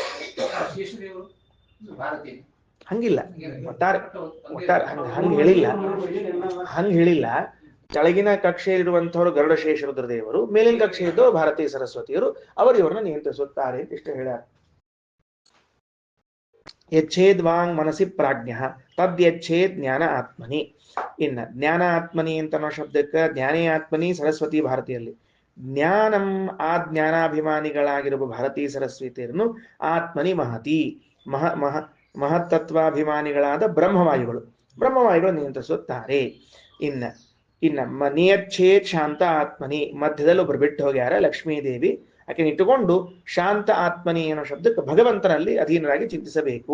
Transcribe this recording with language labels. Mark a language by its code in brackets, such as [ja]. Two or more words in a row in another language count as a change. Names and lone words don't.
[kn] ಹಂಗಿಲ್ಲ, ಒಟ್ಟಾರೆ ಹಂಗ ಹೇಳಿಲ್ಲ. ಕೆಳಗಿನ ಕಕ್ಷೆಯಲ್ಲಿರುವಂತವರು ಗರುಡಶೇಷ ರುದ್ರದೇವರು, ಮೇಲಿನ ಕಕ್ಷೆಯದ್ದು ಭಾರತೀಯ ಸರಸ್ವತಿಯರು, ಅವರು ಇವರನ್ನ ನಿಯಂತ್ರಿಸುತ್ತಾರೆ ಅಂತ ಇಷ್ಟ ಹೇಳ್ಯಾರ. [sa] ಯಚ್ಛೇದ್ ವಾಂಗ್ ಮನಸಿ ಪ್ರಾಜ್ಞ ತದ್ ಯಚ್ಛೇದ್ ಜ್ಞಾನ ಆತ್ಮನಿ. [kn] ಇನ್ನ [sa] ಜ್ಞಾನ ಆತ್ಮನಿ [kn] ಅಂತ ಅನ್ನೋ ಶಬ್ದಕ್ಕೆ [sa] ಜ್ಞಾನೇ ಆತ್ಮನಿ [kn] ಸರಸ್ವತಿ ಭಾರತೀಯಲ್ಲಿ. ಜ್ಞಾನಂ ಆ ಜ್ಞಾನಾಭಿಮಾನಿಗಳಾಗಿರುವ ಭಾರತೀ ಸರಸ್ವತಿಯರನ್ನು [sa] ಆತ್ಮನಿ ಮಹತಿ [kn] ಮಹತ್ತತ್ವಾಭಿಮಾನಿಗಳಾದ ಬ್ರಹ್ಮವಾಯುಗಳು ನಿಯಂತ್ರಿಸುತ್ತಾರೆ. [sa] ಇನ್ನ ನಿಯಚ್ಛೇತ್ ಶಾಂತ ಆತ್ಮನಿ. [kn] ಮಧ್ಯದಲ್ಲಿ ಒಬ್ರು ಬಿಟ್ಟು ಹೋಗ್ಯಾರ, ಲಕ್ಷ್ಮೀದೇವಿ. ಆಕೆ ಇಟ್ಟುಕೊಂಡು [sa] ಶಾಂತ ಆತ್ಮನಿ [kn] ಅನ್ನೋ ಶಬ್ದಕ್ಕೆ ಭಗವಂತನಲ್ಲಿ ಅಧೀನರಾಗಿ ಚಿಂತಿಸಬೇಕು.